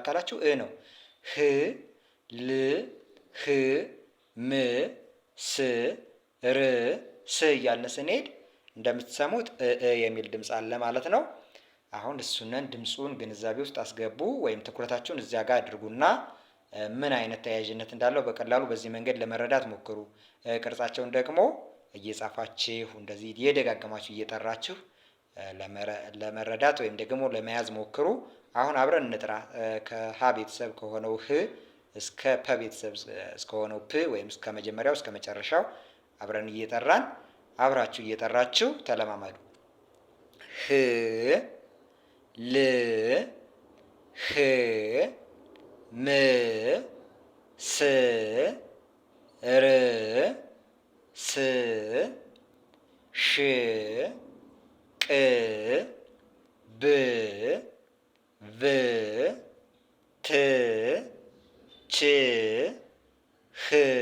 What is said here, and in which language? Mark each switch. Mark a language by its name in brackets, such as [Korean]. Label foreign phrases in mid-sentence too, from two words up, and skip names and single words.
[Amharic] ካላችሁ ነው። ህ፣ ል፣ ህ፣ ም፣ ስ፣ ር፣ ስ እያልን ስንሄድ እንደምትሰሙት የሚል ድምጽ አለ ማለት ነው። አሁን እሱንን ድምጹን ግንዛቤ ውስጥ አስገቡ ወይም ትኩረታችሁን እዚያ ጋር አድርጉና ምን አይነት ተያያዥነት እንዳለው በቀላሉ በዚህ መንገድ ለመረዳት ሞክሩ። ቅርጻቸውን ደግሞ እየጻፋችሁ እንደዚህ እየደጋገማችሁ እየጠራችሁ ለመረዳት ወይም ደግሞ ለመያዝ ሞክሩ። አሁን አብረን እንጥራ። ከሀ ቤተሰብ ከሆነው ህ እስከ ፐ ቤተሰብ እስከሆነው ፕ ወይም እስከ መጀመሪያው እስከ መጨረሻው አብረን እየጠራን አብራችሁ እየጠራችሁ ተለማመዱ። ህ፣ ል፣ ህ፣ ም፣ ስ፣ ር፣ ስ፣ ሽ፣ ቅ፣ ብ፣ ቭ፣ ት፣ ች፣ ህ፣